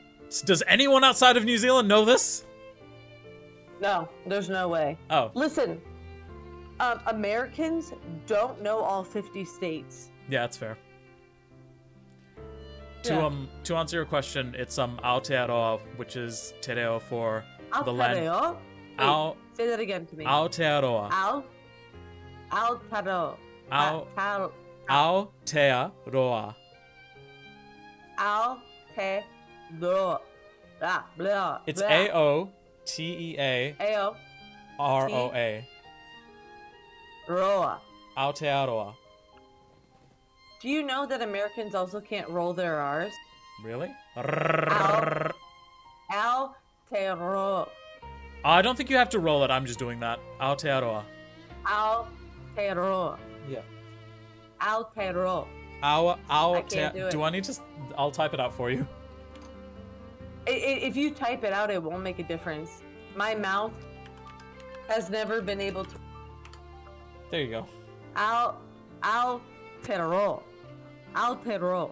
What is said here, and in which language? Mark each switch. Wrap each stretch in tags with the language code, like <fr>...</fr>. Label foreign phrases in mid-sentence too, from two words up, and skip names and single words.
<en>Does anyone outside of New Zealand know this? No, there's no way. Oh. Listen, Americans don't know all 50 states. Yeah, that's fair. Yeah. To answer your question, it's Aotearoa, which is te reo for the land. Aotearoa? Ao Say that again to me. Aotearoa. Aotearoa. Aotearoa. Aotearoa. Blah, blah, It's blah. Aotearoa. Aotearoa. Roa. Aotearoa. Do you know that Americans also can't roll their R's? Really? Aotearoa. I don't think you have to roll it. I'm just doing that. Aotearoa. Aotearoa. Yeah. Aotearoa. I can't do it. Do I need to? I'll type it out for you. If you type it out, it won't make a difference. My mouth has never been able to. There you go. Aotearoa. Aotearoa.</en>